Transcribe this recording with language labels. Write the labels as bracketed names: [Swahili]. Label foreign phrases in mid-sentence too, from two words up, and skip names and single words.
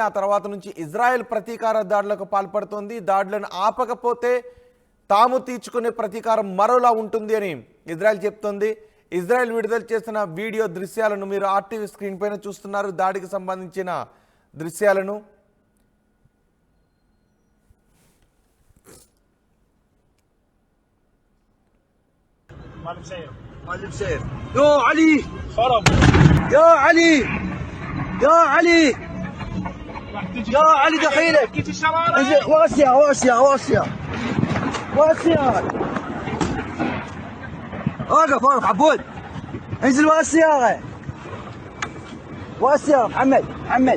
[Telugu] ఆ తర్వాత నుంచి ఇజ్రాయెల్ ప్రతీకార దాడులకు పాల్పడుతోంది. దాడులను ఆపకపోతే తాము తీర్చుకునే ప్రతీకారం మరోలా ఉంటుంది అని ఇజ్రాయెల్ చెప్తోంది. ఇజ్రాయెల్ విడుదల చేసిన వీడియో దృశ్యాలను మీరు ఆర్టీవీ స్క్రీన్ పైన చూస్తున్నారు. దాడికి సంబంధించిన దృశ్యాలను [Arabic] يا علي خرب يا علي يا علي يا علي دخيلك واسع واسع واسع واسع وقف وقف عبود انزل والسيارة والسيارة محمد محمد